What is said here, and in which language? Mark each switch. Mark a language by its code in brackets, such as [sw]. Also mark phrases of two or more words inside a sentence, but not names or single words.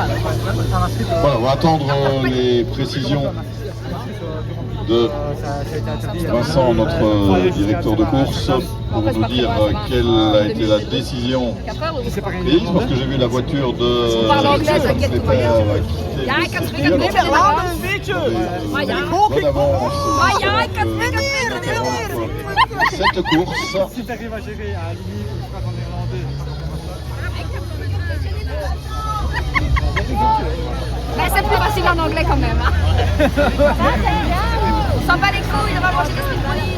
[fr] Voilà, on va attendre les précisions de Vincent, notre directeur de course, pour nous dire quelle a été la décision prise, parce que j'ai vu la voiture de parle anglais, t'inquiète, tout va bien. quitter [nl] Ja, ik heb [fr] le [nl] het [fr] circuit. [nl] niet [fr] Alors, [nl] gedaan. Maar ja. [fr] bonne avance [nl] Maar ja, ik heb het niet [fr] cette course. Si tu arrives à gérer à Lille, je crois qu'en néerlandais. Mais c'est plus facile en anglais quand même. Hein. On s'en bat les couilles, on va manger des frites.